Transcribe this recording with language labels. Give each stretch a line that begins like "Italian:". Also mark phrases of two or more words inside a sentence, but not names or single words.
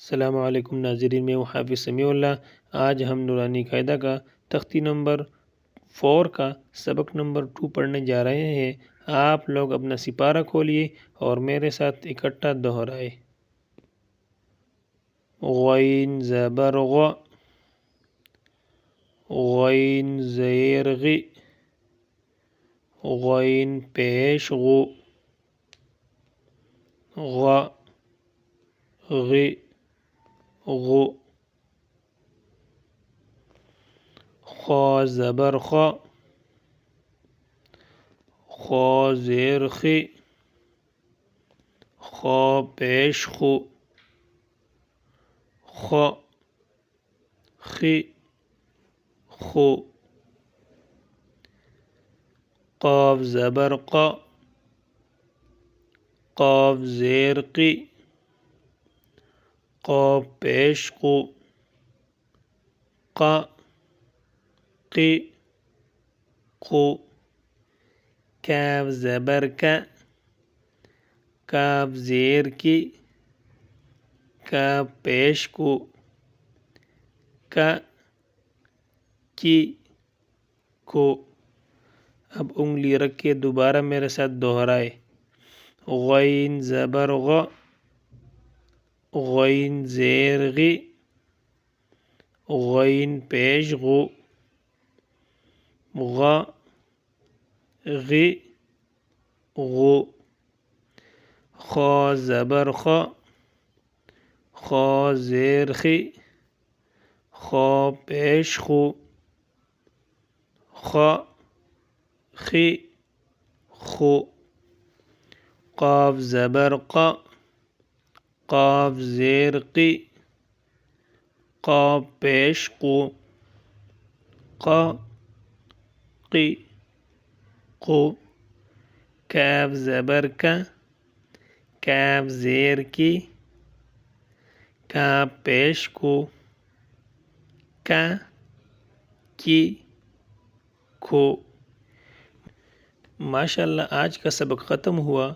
Urdu: السلام علیکم ناظرین، میں ہوں حافظ سمیع اللہ۔ آج ہم نورانی قاعدہ کا تختی نمبر 4 کا سبق نمبر 2 پڑھنے جا رہے ہیں۔ آپ لوگ اپنا سپارہ کھولیے اور میرے ساتھ اکٹھا دہرائے۔ غین زبر غ، غین زیر غ، غین پیش غ، غ غ غ، خا زبر خ، خا زیر خ، خا پیش خ، خ خ خ، قاف زبر ق، قاف زیر ق، قاف پیش ق، ق ق ق، کاف زبر ک، کاف زیر کی، کاف پیش کو، ک کی کو۔ اب انگلی رکھ کے دوبارہ میرے ساتھ دہرائے۔ غین زبر غ، غین زیر غ، غین پیش غ، غ غ غ، خا زبر خ، خا زیر خ، خا پیش خ، خ خ خ، قاف زبر ق، قاف زیر ق، قاف پیش ق، ق ق ق، کاف زبر ک، کاف زیر کی، کاف پیش کو، ک کی کو۔ ماشاءاللہ آج کا سبق ختم ہوا۔